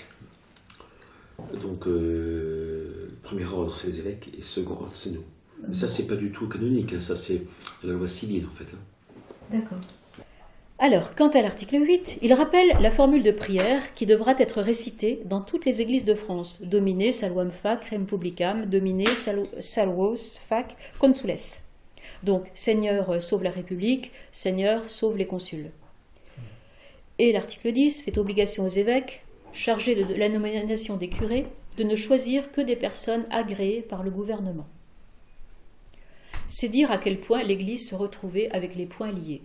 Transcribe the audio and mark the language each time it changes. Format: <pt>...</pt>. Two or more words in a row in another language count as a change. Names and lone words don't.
<fr>Donc, premier ordre, c'est les évêques, et second ordre, c'est nous. Mais ça, c'est pas du tout canonique, hein, ça, c'est de la loi civile, en fait. Hein. D'accord. Alors, quant à l'article 8, il rappelle la formule de prière qui devra être récitée dans toutes les églises de France.</fr> <la>Domine salvam fac rem publicam, domine salvos fac consules.</la> <fr>Donc, Seigneur, sauve la République, Seigneur, sauve les consuls. Et l'article 10 fait obligation aux évêques, chargés de la nomination des curés, de ne choisir que des personnes agréées par le gouvernement. C'est dire à quel point l'Église se retrouvait avec les poings liés.</fr>